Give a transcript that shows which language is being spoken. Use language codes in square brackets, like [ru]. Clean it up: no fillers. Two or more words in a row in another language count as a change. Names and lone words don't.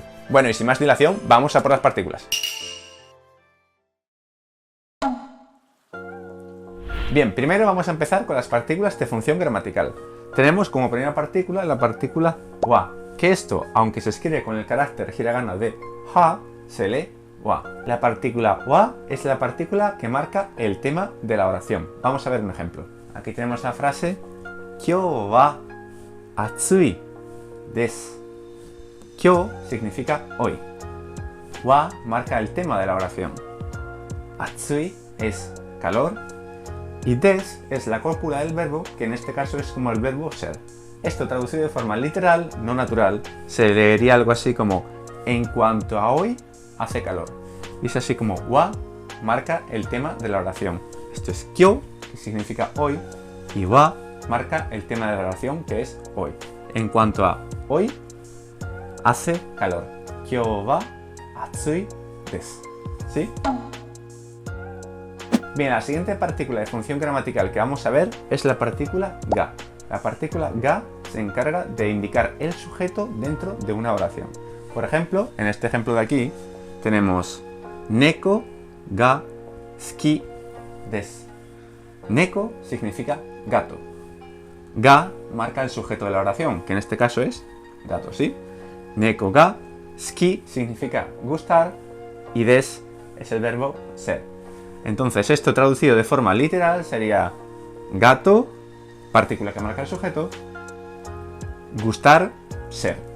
[es] Bueno, y sin más dilación, vamos a por las partículas. Bien, primero vamos a empezar con las partículas de función gramatical. Tenemos como primera partícula la partícula wa, que esto, aunque se escribe con el carácter hiragana de ha, se lee wa. La partícula wa es la partícula que marca el tema de la oración. Vamos a ver un ejemplo. Aquí tenemos la frase [ja] 今日は暑いです. [es] Kyou significa hoy. Wa marca el tema de la oración. Atsui es calor. Y des es la cópula del verbo, que en este caso es como el verbo ser. Esto traducido de forma literal, no natural, se leería algo así como en cuanto a hoy, hace calor. Y es así como wa marca el tema de la oración. Esto es kyou, que significa hoy, y wa marca el tema de la oración, que es hoy. En cuanto a hoy, hace calor. [ja] 今日は暑いです. [es] ¿Sí? Bien, la siguiente partícula de función gramatical que vamos a ver es la partícula ga. La partícula ga se encarga de indicar el sujeto dentro de una oración. Por ejemplo, en este ejemplo de aquí, tenemos [ja] 猫が好きです. [es] Neko significa gato. Ga marca el sujeto de la oración, que en este caso es gato, ¿sí? [ja] 猫が好き [es] significa gustar y des es el verbo ser. Entonces, esto traducido de forma literal sería gato, partícula que marca el sujeto, gustar, ser.